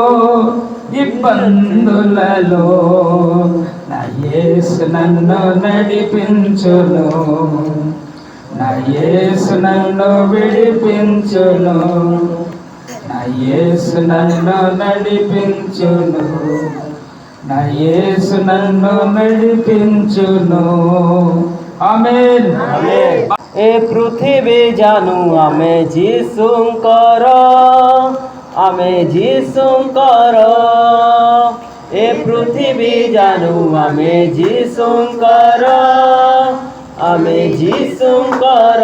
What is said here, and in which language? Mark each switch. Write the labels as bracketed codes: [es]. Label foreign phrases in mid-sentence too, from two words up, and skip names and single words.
[te] ఇబ్బందులలో నా యేసు నన్ను నడిపించును, నా యేసు నన్ను విడిపించును, నా యేసు నన్ను నడిపించును, నా యేసు నన్ను నడిపించును. ఆమేన్. [or] ଏ ପୃଥିବୀ ଜାନୁ ଆମେ ଯୀଶୁଙ୍କର, ଆମେ ଯୀଶୁଙ୍କର। ଏ ପୃଥିବୀ ଜାନୁ ଆମେ ଯୀଶୁଙ୍କର, ଆମେ ଯୀଶୁଙ୍କର।